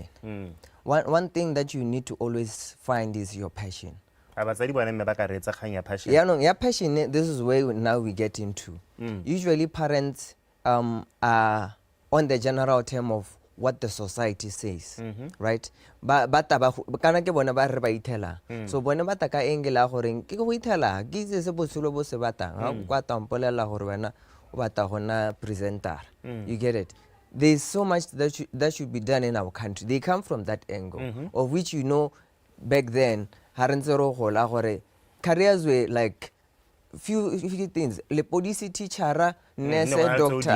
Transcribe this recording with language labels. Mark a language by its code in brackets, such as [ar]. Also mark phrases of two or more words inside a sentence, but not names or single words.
[en] One thing that you need to always find is your passion. Yeah, passion, this is where now we get into. Usually parents are on the general term of what the society says, right? [tn] Kana ke bona ba re ba itela. So bona ba ta ka engela gore ke go itela ke se botshelo bo se batang ha kwa tampolela gore wena o bata gona presenter. [en] You get it? There's so much that should be done in our country. They come from that angle, of which back then careers were like few things. Le police teacher, nurse, doctor.